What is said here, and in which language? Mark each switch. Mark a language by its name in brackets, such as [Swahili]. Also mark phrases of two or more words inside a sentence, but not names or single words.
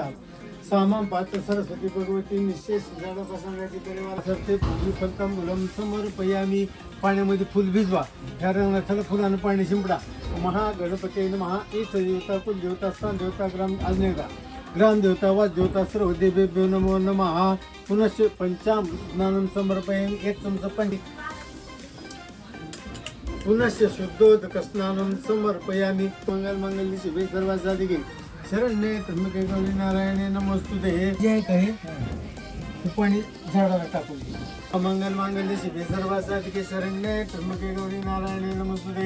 [Sanskrit] सामाम पात्र सरस्वती भगवती निश्चय [Marathi] झाडापासून परिवार सरते [Sanskrit] फलतम मुलम समर्पयामी. [Marathi] पाण्यामध्ये फुल भिजवा. ह्या रंगाला फुलानं पाणी शिंपडा. [Sanskrit] महागणपती महा एक देवता कुलदेवता स्थान देवता ग्राम आज्ञा ग्राम देवता वाद देवता सर्व देवेभ्यो नमो नमः. पुनश्च पंचाम स्नानं समर्पयामि. [Marathi] एक चमचा पाणी. [Sanskrit] पुनश्च शुद्धोदक स्नानं समर्पयामि. मंगल मंगल शिवे सर्वासाधिके शरण्ये त्र्यंबके गौरी नारायणे नमोस्तुते. [Marathi] हे काय पाणी झाडाला टाकून. [Sanskrit] मंगल मांगल्य शिवे सर्वासाधिके शरण्ये त्र्यंबके गौरी नारायणे नमोस्तुते.